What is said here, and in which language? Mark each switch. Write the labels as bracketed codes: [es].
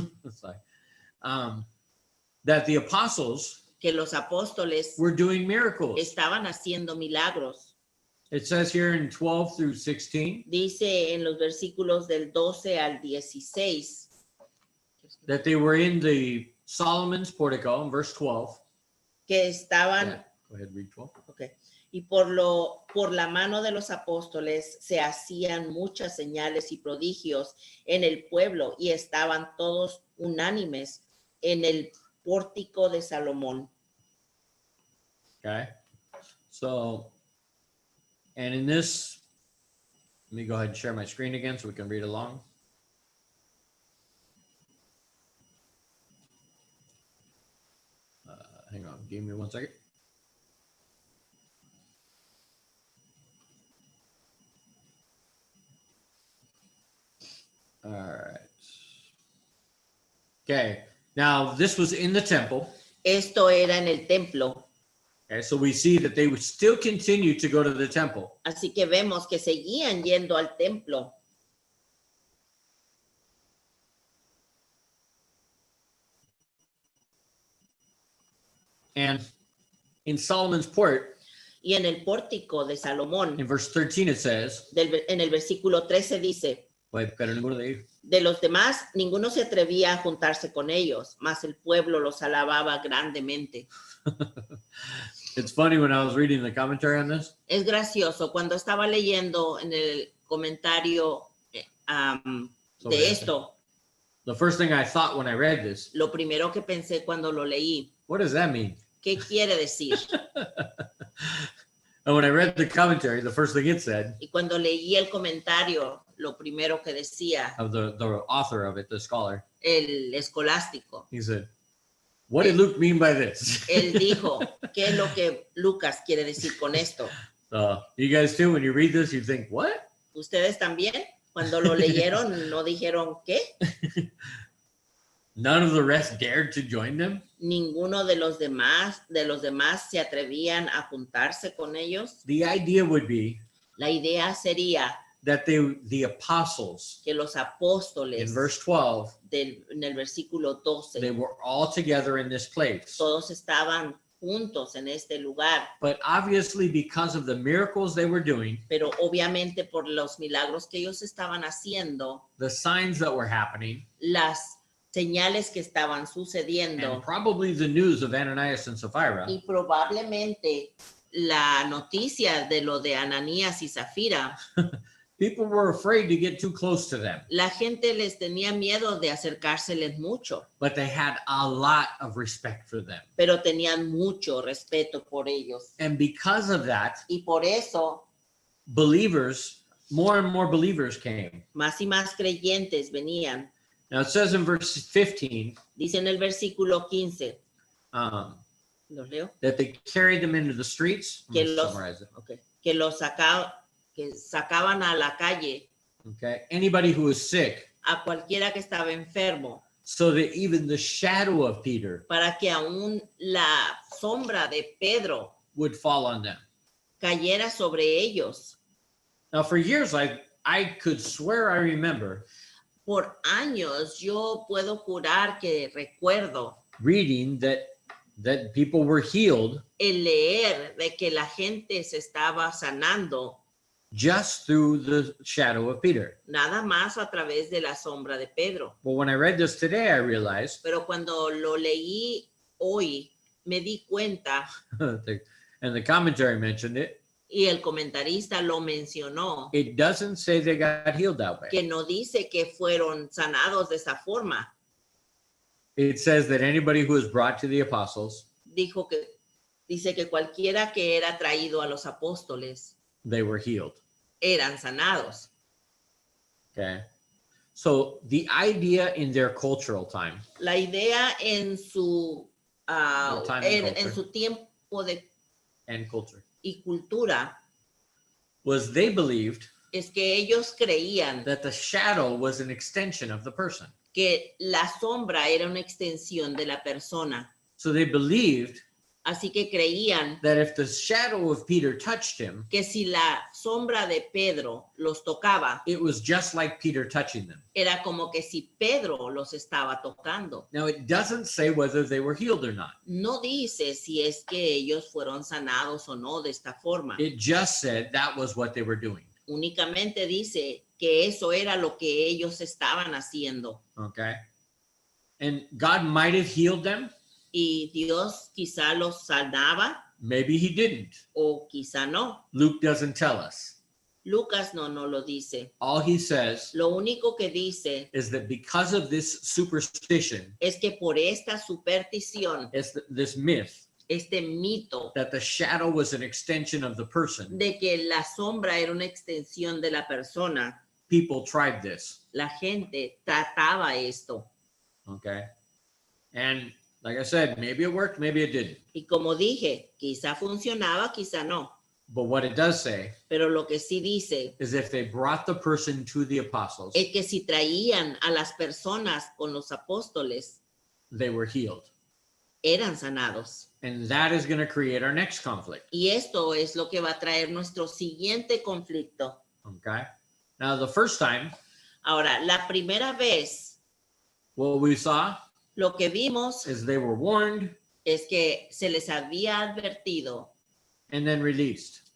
[en] It's like, that the apostles [es] que los apóstoles [en] were doing miracles. [es] estaban haciendo milagros. [en] It says here in 12 through 16 [es] Dice en los versículos del 12 al 16 [en] that they were in the Solomon's portico in verse 12. [es] que estaban, [en] Yeah, go ahead, read 12. ok, [es] Y por la mano de los apóstoles se hacían muchas señales y prodigios en el pueblo y estaban todos unánimes en el pórtico de Salomón. [en] Okay. So, and in this, let me go ahead and share my screen again so we can read along. Hang on, give me 1 second. All right. Okay, now this was in the temple. [es] Esto era en el templo. [en] Okay, so we see that they would still continue to go to the temple. [es] Así que vemos que seguían yendo al templo. [en] And in Solomon's Port, [es] Y en el pórtico de Salomón, [en] in verse 13, it says, [es] en el versículo 13 dice, wait, pero ninguno de ellos. de los demás, ninguno se atrevía a juntarse con ellos, mas el pueblo los alababa grandemente. [en] It's funny when I was reading the commentary on this. [es] Es gracioso, cuando estaba leyendo en el comentario Sobre de esto. esto, [en] The first thing I thought when I read this, [es] lo primero que pensé cuando lo leí, [en] what does that mean? [es] ¿qué quiere decir? [en] And when I read the commentary, the first thing it said, [es] Y cuando leí el comentario, lo primero que decía [en] of the author of it, the scholar, [es] el escolástico, [en] he said, what did Luke mean by this? [es] él dijo, ¿qué es lo que Lucas quiere decir con esto? [en] You guys too, when you read this, you think, what? [es] ¿Ustedes también? Cuando lo leyeron, ¿no dijeron qué? [en] None of the rest dared to join them? [es] Ninguno de los demás se atrevían a juntarse con ellos. [en] The idea would be [es] La idea sería [en] that the apostles, [es] que los [en] in [es] apóstoles [en] verse 12, [es] en el versículo 12, [en] they were all together in this place. [es] todos estaban juntos en este lugar, [en] But obviously, because of the miracles they were doing, [es] pero obviamente por los milagros que ellos estaban haciendo, [en] the signs that were happening, [es] las señales que estaban sucediendo [en] and probably the news of Ananias and Sapphira, [es] y probablemente la noticia de lo de Ananías y Zafira, [en] people were afraid to get too close to them. [es] la gente les tenía miedo de acercárseles mucho, [en] But they had a lot of respect for them. [es] pero tenían mucho respeto por ellos. [en] And because of that, [es] Y por eso, [en] believers, more and more believers came. [es] más y más creyentes venían. [en] Now it says in verse 15 [es] Dice en el versículo 15, ¿los leo? [en] that they carried them into the streets. I'm [es] Que [en] gonna [es] los, [en] summarize it. [es] okay, que sacaban a la calle [en] Okay. Anybody who was sick, [es] a cualquiera que estaba enfermo, [en] so that even the shadow of Peter [es] para que aún la sombra de Pedro [en] would fall on them. [es] cayera sobre ellos. [en] Now, for years, I could swear I remember [es] Por años yo puedo jurar que recuerdo [en] reading that people were healed [es] el leer de que la gente se estaba sanando [en] just through the shadow of Peter. [es] nada más a través de la sombra de Pedro. [en] But when I read this today, I realized, [es] Pero cuando lo leí hoy, me di cuenta, [en] and the commentary mentioned it, [es] y el comentarista lo mencionó, [en] it doesn't say they got healed that way. [es] que no dice que fueron sanados de esa forma. [en] It says that anybody who was brought to the apostles, [es] Dice que cualquiera que era traído a los apóstoles [en] they were healed. [es] eran sanados. [en] Okay. So the idea in their cultural time, [es] La idea en su, [en] Their time and [es] en [en] culture. [es] su tiempo [en] and culture, [es] y cultura [en] was they believed [es] es que ellos creían [en] that the shadow was an extension of the person. [es] que la sombra era una extensión de la persona. [en] So they believed [es] Así que creían [en] that if the shadow of Peter touched him, [es] que si la sombra de Pedro los tocaba, [en] it was just like Peter touching them. [es] era como que si Pedro los estaba tocando. [en] Now, it doesn't say whether they were healed or not. [es] No dice si es que ellos fueron sanados o no de esta forma. [en] It just said that was what they were doing. [es] Únicamente dice que eso era lo que ellos estaban haciendo. [en] Okay. And God might have healed them, [es] Y Dios quizá los sanaba, [en] Maybe he didn't. [es] o quizá no. [en] Luke doesn't tell us. [es] Lucas no lo dice. [en] All he says [es] Lo único que dice [en] is that because of this superstition, [es] es que por esta superstición, [en] this myth, [es] este mito [en] that the shadow was an extension of the person, [es] de que la sombra era una extensión de la persona, [en] people tried this. [es] la gente trataba esto. [en] Okay. And like I said, maybe it worked, maybe it didn't. [es] Y como dije, quizá funcionaba, quizá no. [en] But what it does say [es] Pero lo que sí dice [en] is if they brought the person to the apostles, [es] es que si traían a las personas con los apóstoles, [en] they were healed. [es] eran sanados. [en] And that is going to create our next conflict. [es] Y esto es lo que va a traer nuestro siguiente conflicto. [en] Okay. Now, the first time, [es] Ahora, la primera vez, [en] what we saw [es] lo que vimos [en] is they were warned [es] es que se les había advertido [en] and then released.